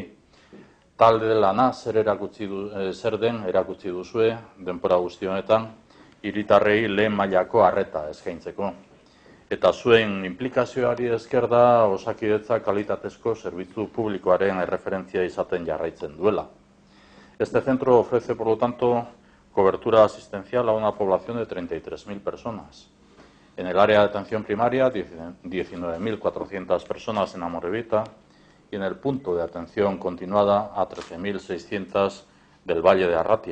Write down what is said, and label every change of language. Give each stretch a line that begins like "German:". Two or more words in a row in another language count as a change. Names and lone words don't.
Basque: Talde lana zer den erakutsi duzue denbora guzti honetan hiritarrei lehen mailako arreta eskaintzeko. Eta zuen implikazioari esker da Osakidetza kalitatezko zerbitzu publikoaren erreferentzia izaten jarraitzen duela.
Spanish: Este centro ofrece, por lo tanto, cobertura asistencial a una población de 33.000 personas. En el área de atención primaria, 19.400 personas en Amorebieta y en el punto de atención continuada a 13.600 del Valle de Arratia.